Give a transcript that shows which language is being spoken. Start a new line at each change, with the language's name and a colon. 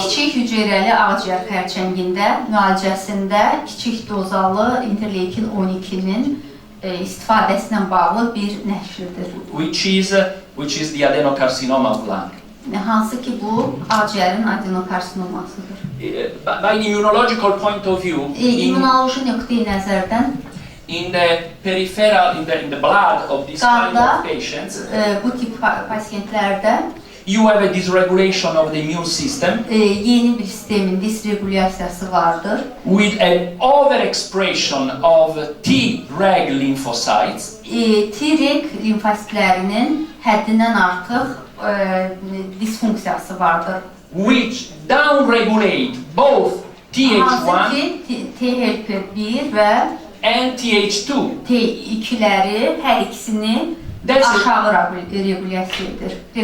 Azerbaijani: kiçik hüceyrəli ağciyər xərçəngində müalicəsində kiçik dozalı interleukin 12'nin istifadəsinə bağlı bir nəşrdir.
English: which is the adenocarcinoma of lung.
Azerbaijani: Hansı ki bu ağciyərin adenokarsinomasıdır.
English: By the immunological point of view,
Azerbaijani: İmmunoloji nöqteyi nəzərdən
English: in the peripheral, in the blood of these kind of patients,
Azerbaijani: bu tip pasientlərdə
English: you have a dysregulation of the immune system
Azerbaijani: yeni bir sistemin disregulyasiyası vardır.
English: with an overexpression of T-reg lymphocytes,
Azerbaijani: T-reg limfositlərinin həddindən artıq disfunksiyası vardır.
English: which downregulate both
Azerbaijani: Hansı
English: TH1
Azerbaijani: ki THP1 və
English: and TH2.
Azerbaijani: T2'ləri hər ikisini aşağı regulyasiya edir.